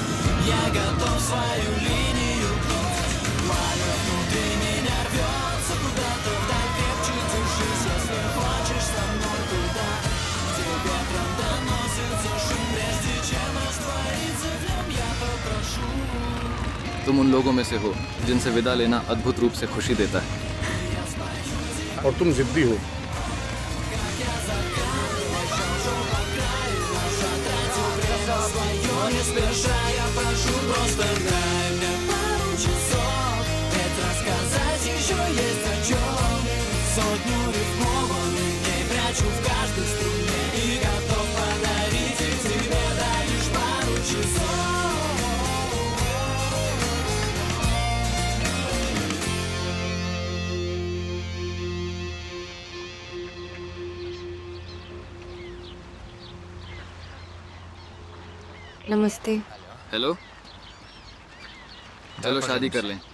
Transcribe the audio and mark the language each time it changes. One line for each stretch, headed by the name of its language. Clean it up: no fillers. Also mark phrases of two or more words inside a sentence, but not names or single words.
Russian: Я готов свою линию гнуть. Пламя внутри меня рвется куда-то вдаль. Крепче держись, если хочешь со мной туда, где ветром доносится шум прежде
Hindi: तुम उन लोगों में से हो जिनसे विदा लेना अद्भुत रूप से खुशी देता है। और तुम जिद्दी हो।
Russian: Не спеша, я прошу, просто дай мне пару часов, ведь рассказать еще есть о чем. Сотню рифмованных дней прячу в каждой струне и готов подарить их тебе, дай лишь пару часов.
Hindi: नमस्ते। हेलो, चलो शादी कर लें।